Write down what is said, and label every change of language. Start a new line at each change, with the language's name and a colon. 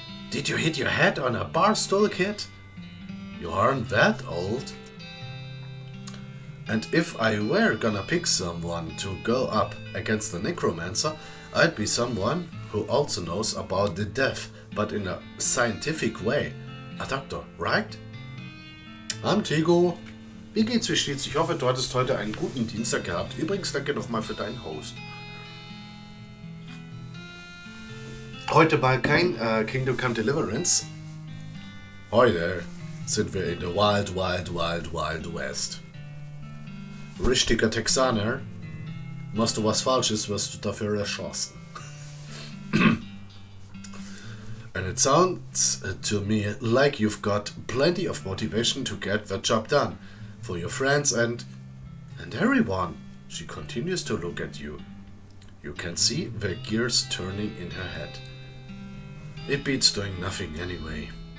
English: Did you hit your head on a bar stool, kid? You aren't that old. And if I were gonna pick someone to go up against the necromancer, I'd be someone who also knows about the death, but in a scientific way. A doctor, right? I'm Tigo.
German: Wie geht's, wie steht's? Ich hoffe, du hattest heute einen guten Dienstag gehabt. Übrigens, danke nochmal für deinen Host. Heute mal kein Kingdom Come Deliverance. Heute sind wir in der Wild West. Richtiger Texaner. Machst du was Falsches, wirst du dafür erschossen.
English: And it sounds to me like you've got plenty of motivation to get the job done. For your friends and everyone. She continues to look at you. You can see the gears turning in her head. It beats doing nothing anyway.